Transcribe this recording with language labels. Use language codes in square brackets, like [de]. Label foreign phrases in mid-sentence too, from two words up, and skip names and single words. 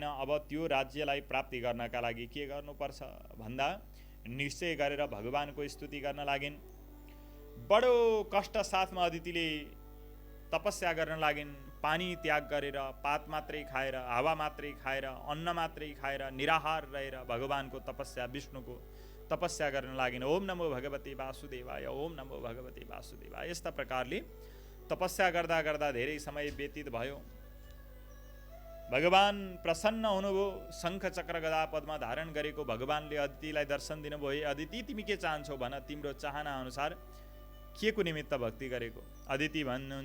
[ne] अब त्यो राज्यलाई प्राप्ति गर्नका लागि के गर्नुपर्छ भन्दा निश्चय गरेर भगवानको स्तुति गर्न लागिन्। बडो कष्ट साथमा अदितिले तपस्या गर्न लागिन्। पानी त्याग गरेर, पात मात्रै खाएर, हावा मात्रै खाएर, अन्न मात्रै खाएर, निराहार रहेर भगवानको तपस्या, विष्णुको तपस्या गर्न लागिन्। [sa] ओम नमो भगवते वासुदेवाय, ओम नमो भगवते वासुदेवाय। [ne] यस्ता प्रकारले तपस्या गर्दा गर्दा धेरै समय व्यतीत भयो। भगवान प्रसन्न हुनुभयो। शङ्ख चक्र गदा पद्म धारण गरेको भगवानले अदितिलाई दर्शन दिनुभयो। हे अदिति, तिमी के चाहन्छौ भन, तिम्रो चाहना अनुसार के को निमित्त भक्ति गरेको?